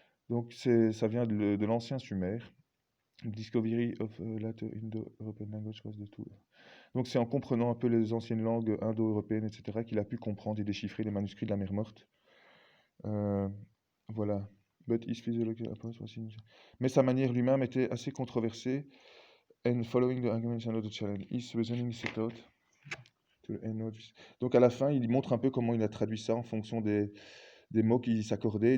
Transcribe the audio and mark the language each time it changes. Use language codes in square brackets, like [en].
[fr] Donc ça vient de l'ancien Sumer. [en] Discovery of later Indo-European language was the tool. [fr] Donc c'est en comprenant un peu les anciennes langues indo-européennes, etc., qu'il a pu comprendre et déchiffrer les manuscrits de la Mer Morte. Voilà. [en] But his physiological approach was [fr] Mais sa manière lui-même était assez controversée. [en] And following the arguments and the challenge, his reasoning set out to [fr] donc à la fin, il montre un peu comment il a traduit ça en fonction des mots qui s'accordaient.